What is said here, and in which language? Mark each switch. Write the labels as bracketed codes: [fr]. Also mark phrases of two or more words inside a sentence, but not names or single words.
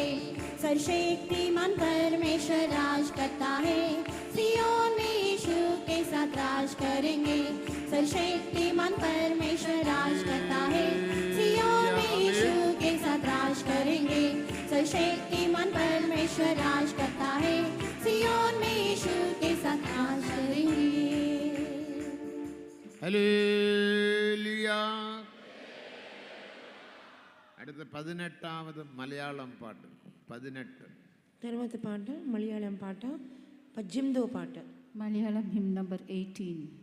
[hi] सर्वशक्तिमान परमेश्वर राज करता है, सियोन में यीशु के साथ राज करेंगे। सर्वशक्तिमान परमेश्वर राज करता है, सियोन में यीशु के साथ राज करेंगे। सर्वशक्तिमान परमेश्वर राज करता है, सियोन में यीशु के साथ राज करेंगे। [ml] ഹല്ലേലൂയ. അടുത്ത 18ാമത് മലയാളം പാട്ട് 18. [te] తర్వాత పాట మలయాళం పాట 18వ పాట. [en] Malayalam hymn number 18.